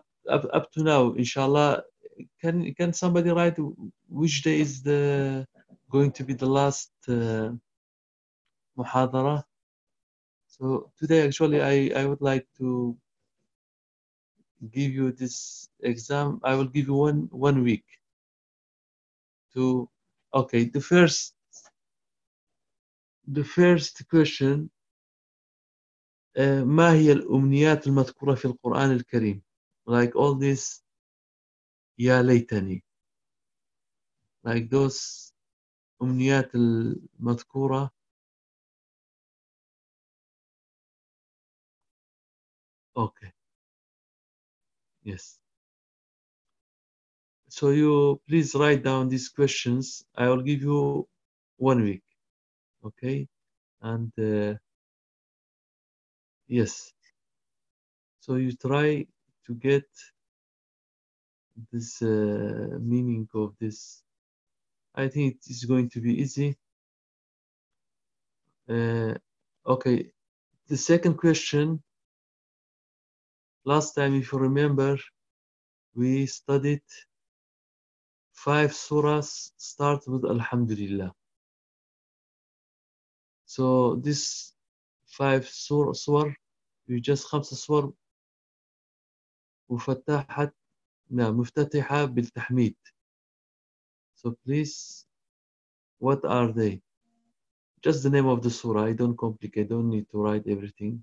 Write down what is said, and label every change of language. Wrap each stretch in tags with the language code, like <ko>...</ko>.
<en>Up to now, inshallah, can somebody write which day is the going to be the last muhadara? So today, actually, I would like to give you this exam. I will give you one week. The first question,</en> <ar>ما هي الأمنيات المذكورة في القرآن الكريم?</ar> <en>Like all this, يا ليتني. Like those أمنيات المذكورة. Okay. Yes. So you please write down these questions. I will give you 1 week. Okay, and yes, so you try to get this meaning of this. I think it is going to be easy. Okay, the second question, last time if you remember, we studied 5 surahs start with Alhamdulillah. So this 5 surahs, you just 5 surahs.</en> <ar>مفتاحت, no, مفتتحة بالتحميد.</ar> <en>So please, what are they? Just the name of the surah. I don't complicate. I don't need to write everything.</en>